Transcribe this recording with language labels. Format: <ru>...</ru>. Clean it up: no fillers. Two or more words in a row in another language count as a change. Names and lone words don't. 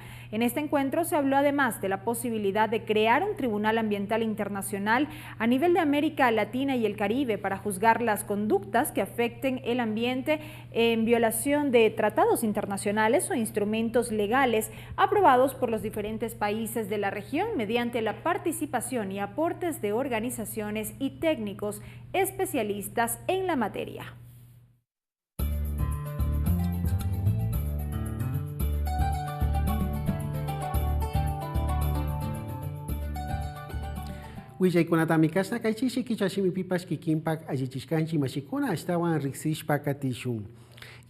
<es>En este encuentro se habló además de la posibilidad de crear un tribunal ambiental internacional a nivel de América Latina y el Caribe para juzgar las conductas que afecten el ambiente en violación de tratados internacionales o instrumentos legales aprobados por los diferentes países de la región mediante la participación y aportes de organizaciones y técnicos especialistas en la materia.</es> <qu>Willaikunatami kasna kaychishi kichashimi pipas kikimpak allichishkanchi mashikuna ashtawan riksishpa katishun.</qu>